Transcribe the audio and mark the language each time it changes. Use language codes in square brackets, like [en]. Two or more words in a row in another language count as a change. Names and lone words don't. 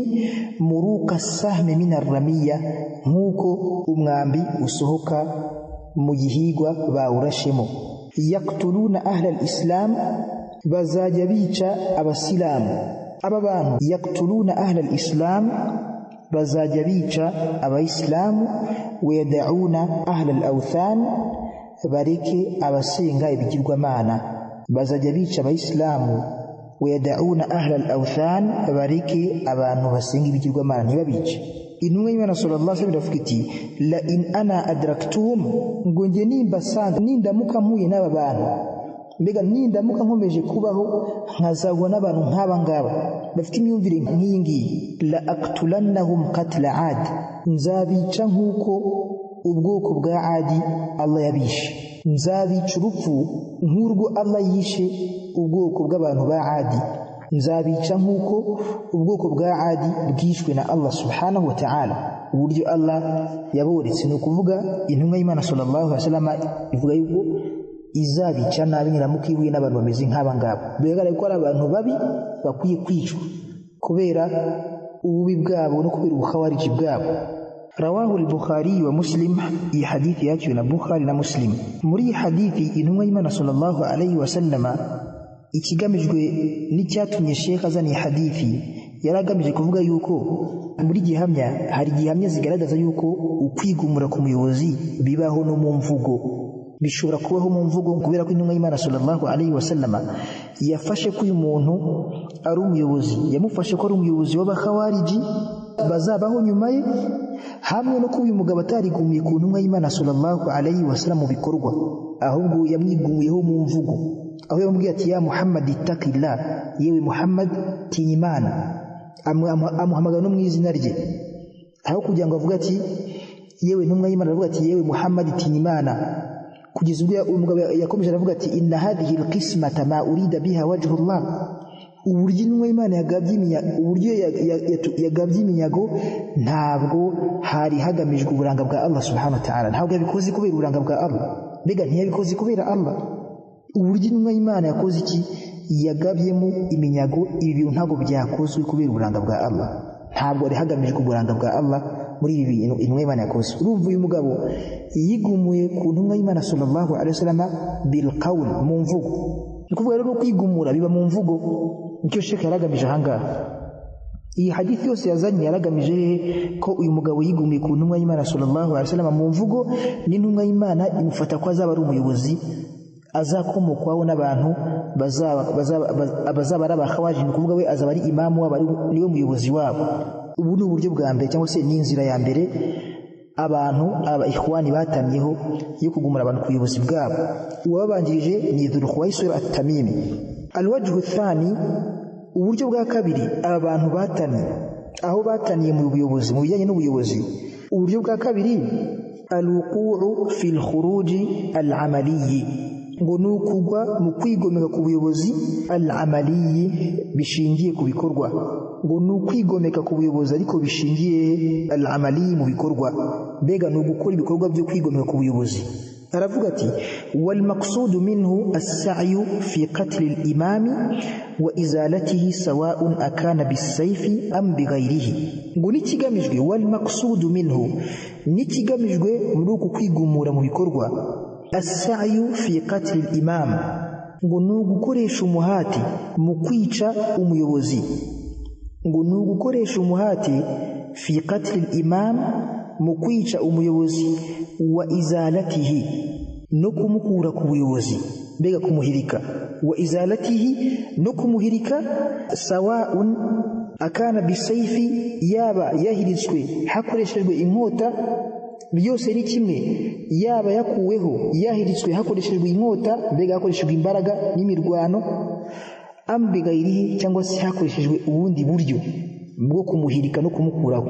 [ar] مروق السهم من الرمية, [rw] nk'uko umwambi usohoka mu gihigwa bawurashemo. [ar] يقتلون أهل الإسلام, [rw] bazajya bica abasilamu. Aba bantu [ar] يقتلون أهل الإسلام, [rw] bazajya bica abayisilamu. [ar] ويدعون أهل الأوثان, [rw] bareke abasenga ibigirwamana, bazajya bica abayisilamu. [ar] ويدعون أهل الأوثان, [rw] bareke abantu basenga ibigirwamana ntibabice. Intumwa y'Imana [ar] صلى الله عليه وسلم [rw] iravuga iti, [ar] لئن أنا أدركتهم, [rw] ngo nge nimbasanga, nindamuka mpuye n'aba bantu, mbega nindamuka nkomeje kubaho nkazabona n'abantu nk'aba ngaba bafite imyumvire nk'iyi ngiyi, [ar] لأقتلنهم قتل عاد, [rw] nzabica nk'uko ubwoko bwa Adi Allah yabishe, nzabica urupfu nk'urwo Allah yishe ubwoko bw'abantu ba Adi, nzabica nk'uko ubwoko bwa Adi bwishwe na Allah [ar] سبحانه وتعالى. [rw] Uburyo Allah yaboretse, ni ukuvuga intumwa y'Imana [ar] صلى الله عليه وسلم [rw] ivuga yuko izabica nabi niramuka ihuye n'abantu bameze nk'aba ngaba. Bigaragara ko ari abantu babi bakwiye kwicwa kubera ububi bwabo no kubera ubukhawariji bwabo. [ar] رواه البخاري ومسلم, [rw] iyi hadithi yaciwe na Bukhari na Muslim. Muri iyi hadithi intumwa y'Imana [ar] صلى الله عليه وسلم, [rw] ikigamijwe n'icyatumye Sheikh azana iyi hadithi, yaragamije kuvuga yuko muri gihamya hari gihamya zigaragaza yuko ukwigumura ku muyobozi bibaho no mu mvugo, bishobora kubaho mu mvugo, kubera ko intumwa y'Imana [ar] صلى الله عليه وسلم [rw] yafashe ko uyu muntu ari umuyobozi, yamufashe ko ari umuyobozi w'abakhawariji bazabaho nyuma ye, hamwe no kuba uyu mugabo atarigumiye ku ntumwa y'Imana [ar] صلى الله عليه وسلم [rw] mu bikorwa, ahubwo yamwigumuyeho mu mvugo, aho yamubwiye ati, [ar] يا محمد اتق الله, [rw] yewe Muhammad tinya Imana, amuhamagara no mu izina rye, aho kugira ngo avuge ati yewe ntumwa y'Imana, avuga ati yewe Muhammad tinya Imana. Kugeza ubwo umugabo yakomeje aravuga ati, [ar] إن هذه القسمة ما أريد بها وجه الله, [rw] uburyo intumwa y'Imana yagabye iminyago ntabwo hari hagamijwe uburanga bwa Allah [ar] سبحانه وتعالى, [rw] ntabwo yabikoze kubera uburanga bwa Allah, mbega ntiyabikoze kubera Allah. Uburyo intumwa y'Imana yakoze iki, yagabyemo iminyago, ibi bintu ntabwo byakozwe kubera uburanga bwa Allah, ntabwo ari hagamijwe uburanga bwa Allah muri ibi bintu intumwa y'Imana yakoze. Urumva uyu mugabo yigumuye ku ntumwa y'Imana [ar] صلى الله عليه وسلم بالقول, [rw] mu mvugo. Ni kuvuga rero kwigumura biba mu mvugo, nicyo Sheikh yaragamije ahangaha. Iyi hadithi yose yazanye yaragamije ko uyu mugabo yigumiye ku ntumwa y'Imana [ar] صلى الله عليه وسلم [rw] mu mvugo, n'intumwa y'Imana imufata ko azaba ari umuyobozi, azakomokwaho n'abantu bazaba ari abakhawariji, ni kuvuga we azaba ari imamu wabo, niwe muyobozi wabo. Ubu ni uburyo bwa mbere cyangwa se n'inzira ya mbere abantu aba-ikhwani batamyeho yo kugumura abantu ku buyobozi bwabo. Uwabanjirije ni Dhul Khuwaisir at-Tamimi. [ar] الوجه الثاني, [rw] uburyo bwa kabiri aba bantu batamye, aho bataniye mu buyobozi, mu bijyanye n'ubuyobozi. Uburyo bwa kabiri, [ar] الوقوع في الخروج العملي, [rw] ngo ni ukugwa mu kwigomeka ku buyobozi al-amaliyyi, bishingiye ku bikorwa. Ngo ni ukwigomeka ku buyobozi ariko bishingiye al-amaliyyi, mu bikorwa, mbega ni ugukora ibikorwa byo kwigomeka ku buyobozi. Aravuga ati, [ar] والمقصود منه السعي في قتل الإمام وإزالته سواء أكان بالسيف أم بغيره. [rw] Ngo nikigamijwe, [ar] والمقصود منه, [rw] nikigamijwe muri uku kwigumura mu bikorwa, [ar] السعي في قتل الإمام, [rw] ngo ni ugukoresha umuhati mu kwica umuyobozi. Ngo ni ugukoresha umuhati [ar] في قتل الإمام, [rw] mu kwica umuyobozi, [ar] وإزالته, [rw] no kumukura ku buyobozi, mbega kumuhirika, [ar] وإزالته, [rw] no kumuhirika, sawa'un, [ar] أكان بالسيف [rw] yaba yahiritswe hakoreshejwe inkota byose ni kimwe yaba yakuweho yahiritswe hakoreshejwe inkota mbega hakoreshejwe imbaraga n'imirwano ambigayirihi cyangwa se hakoreshejwe ubundi buryo bwo kumuhirika no kumukuraho.